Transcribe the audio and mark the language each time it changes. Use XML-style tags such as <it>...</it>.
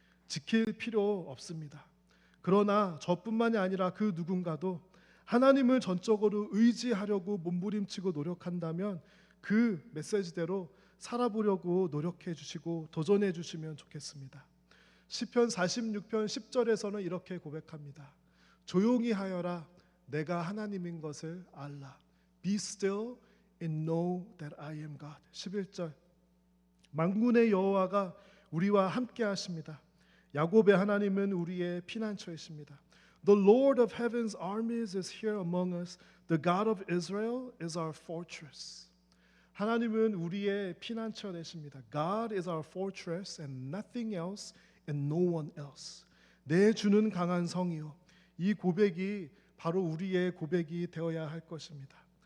<ko>지킬 필요 없습니다. 그러나 저뿐만이 아니라 그 누군가도 하나님을 전적으로 의지하려고 몸부림치고 노력한다면 그 메시지대로 살아보려고 노력해 주시고 도전해 주시면 좋겠습니다. 시편 46편 10절에서는 이렇게 고백합니다. 조용히 하여라 내가 하나님인 것을 알라.</ko> <en>Be still and know that I am God.</en> <ko>11절 만군의 여호와가 우리와 함께 하십니다. 야곱의 하나님은 우리의 피난처이십니다.</ko> <en>The Lord of heaven's armies is here among us. The God of Israel is our fortress.</en> <ko>하나님은 우리의 피난처 되십니다.</ko> <en>God is our fortress and nothing else and no one else.</en> <ko>내 주는 강한 성이요. 이 고백이 바로 우리의 고백이 되어야 할 것입니다.</ko>